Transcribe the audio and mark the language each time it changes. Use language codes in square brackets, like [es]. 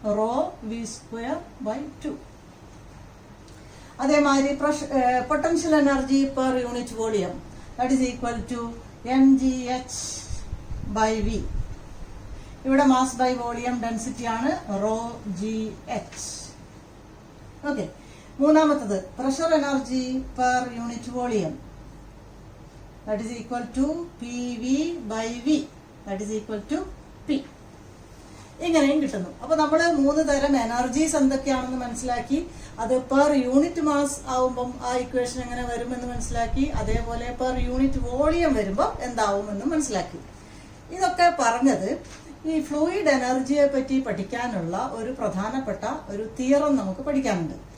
[en] Rho V square by 2. അതേമാതിരി potential energy per unit volume that is equal to mgh by V. [ml] ഇവിടെ mass by volume density ആണ്, raw G H. [en] Okay, മൂന്നാമത്തത് pressure energy per unit volume that is equal to PV by V that is equal to P. [ml] ഇങ്ങനെയും കിട്ടുന്നു. അപ്പൊ നമ്മൾ 3 തരം energies എന്തൊക്കെയാണെന്ന് മനസ്സിലാക്കി. അത് പെർ യൂണിറ്റ് മാസ് ആവുമ്പം ആ ഇക്വേഷൻ എങ്ങനെ വരുമെന്ന് മനസ്സിലാക്കി. അതേപോലെ പെർ യൂണിറ്റ് വോളിയം വരുമ്പോൾ എന്താവുമെന്ന് മനസ്സിലാക്കി. ഇതൊക്കെ പറഞ്ഞത് ഈ ഫ്ലൂയിഡ് എനർജിയെ പറ്റി പഠിക്കാനുള്ള ഒരു പ്രധാനപ്പെട്ട ഒരു തിയറം നമുക്ക് പഠിക്കാനുണ്ട്.